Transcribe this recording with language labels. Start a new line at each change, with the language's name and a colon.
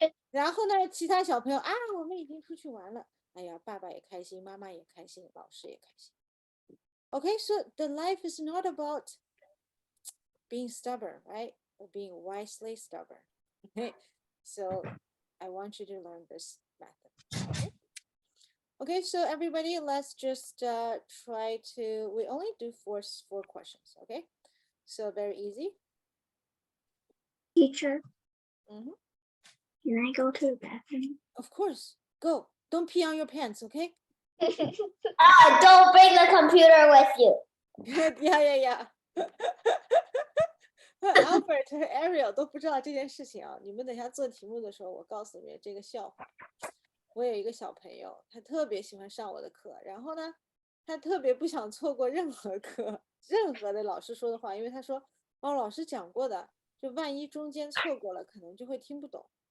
Chinese: 然后呢，其他小朋友啊，我们已经出去玩了。哎呀，爸爸也开心，妈妈也开心，老师也开心。
English: Okay, so the life is not about being stubborn, right? Or being wisely stubborn. Okay, so I want you to learn this method. Okay, okay, so everybody, let's just try to. We only do four questions. Okay, so very easy. Teacher, Mm-hmm. can I go to the bathroom? Of course, go. Don't pee on your pants. Okay. Don't bring the computer with you. Yeah.
Chinese: Albert 和 Ariel 都不知道这件事情啊！你们等下做题目的时候，我告诉你们这个笑话。我有一个小朋友，他特别喜欢上我的课，然后呢，他特别不想错过任何课，任何的老师说的话，因为他说哦，老师讲过的，就万一中间错过了，可能就会听不懂。